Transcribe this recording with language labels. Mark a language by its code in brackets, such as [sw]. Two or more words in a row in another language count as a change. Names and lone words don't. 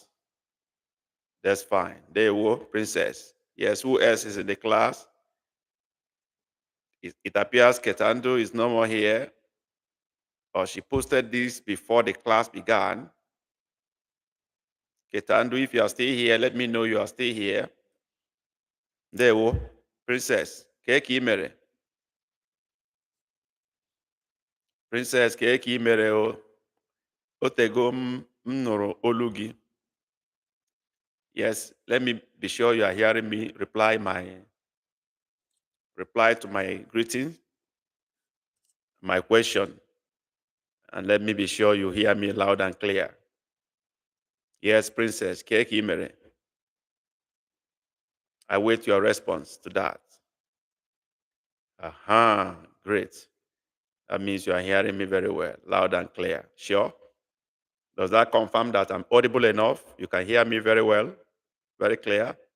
[en] That's fine. There you go, Princess. Yes, who else is in the class? It appears Ketando is no more here, or she posted this before the class began. Ketandu, if you are still here, let me know you are still here. [ig] Ndewo, Princess, kee imere? Princess, kee imere o? Otego nụrụ olu gị. [en] Yes, let me be sure you are hearing me reply to my greeting, my question, and let me be sure you hear me loud and clear. Yes, Princess, [ig] kee imere? [en] I wait your response to that. Aha, great. That means you are hearing me very well, loud and clear. Sure? Does that confirm that I'm audible enough? You can hear me very well, very clear?